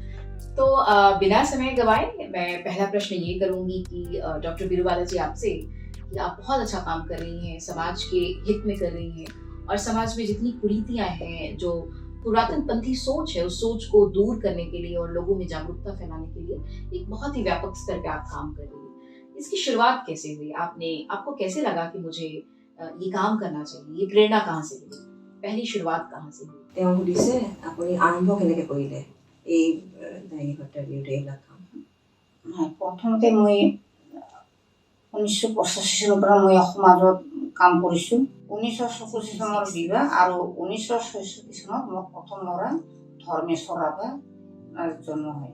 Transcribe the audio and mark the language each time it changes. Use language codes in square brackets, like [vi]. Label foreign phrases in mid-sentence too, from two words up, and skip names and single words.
[hi] तो बिना समय गवाए मैं पहला प्रश्न ये करूंगी कि डॉक्टर बिरुबाला जी आपसे, कि आप बहुत अच्छा काम कर रही हैं, समाज के हित में कर रही हैं और समाज में जितनी कुरीतियां हैं, जो पुरातन पंथी सोच है, उस सोच को दूर करने के लिए और लोगों में जागरूकता फैलाने के लिए एक बहुत ही व्यापक स्तर पे आप काम कर रही हैं। इसकी शुरुआत कैसे हुई? आपको कैसे लगा कि मुझे ये काम करना चाहिए? ये प्रेरणा कहाँ से मिली? पहली शुरुआत कहाँ से हुई? [as] তেওঁ সুধিছে আপুনি আৰম্ভ কেনেকৈ কৰিলে এই ডাইনী হত্যাৰ বিৰুদ্ধে এইবিলাক কাম? প্ৰথমতে মই 1985 চনৰ পৰা মই সমাজত কাম কৰিছোঁ। 1986 চনৰ বিবাহ আৰু 1966 চনত মোৰ প্ৰথম ল'ৰা ধৰ্মেশ্বৰ ৰাভা জন্ম হয়।